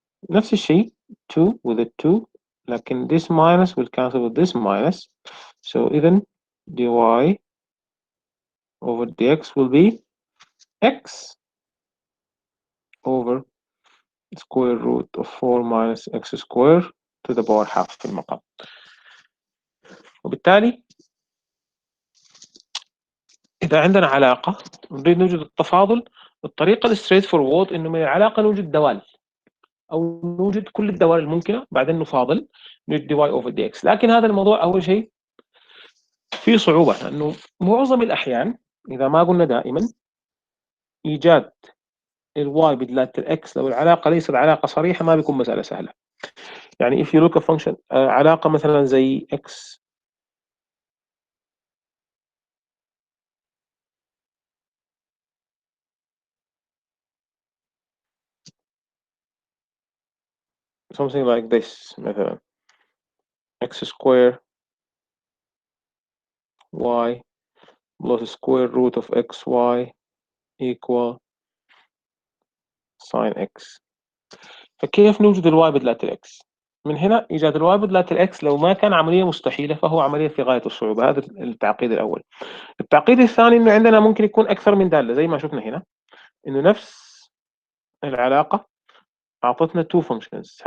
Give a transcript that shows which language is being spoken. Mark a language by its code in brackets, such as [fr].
[ar] نفس الشيء [en] 2 with a 2 لكن this minus will cancel with this minus. So إذن dy over dx will be x over square root of 4 minus x square to the power half [ar] في المقام. وبالتالي إذا عندنا علاقة نريد نوجد التفاضل الطريقة الستريت فورورد إنه من العلاقة نوجد دوال أو نوجد كل الدوال الممكنة بعدين نفاضل نوجد [en] dy over dx. [ar] لكن هذا الموضوع أول شيء فيه صعوبة لأنه معظم الأحيان إذا ما قلنا دائما إيجاد الواي بدلالة الإكس لو العلاقة ليست علاقة صريحة ما بيكون مسألة سهلة. [en] يعني if you look at function [ar] علاقة مثلا زي [en] x something like this مثلا x square y plus square root of xy equal sin x. [ar] فكيف نوجد الواي بدلالة الإكس؟ من هنا إيجاد الواي بدلالة الإكس لو ما كان عملية مستحيلة فهو عملية في غاية الصعوبة. هذا التعقيد الأول. التعقيد الثاني إنه عندنا ممكن يكون أكثر من دالة زي ما شفنا هنا إنه نفس العلاقة أعطتنا [en] two functions.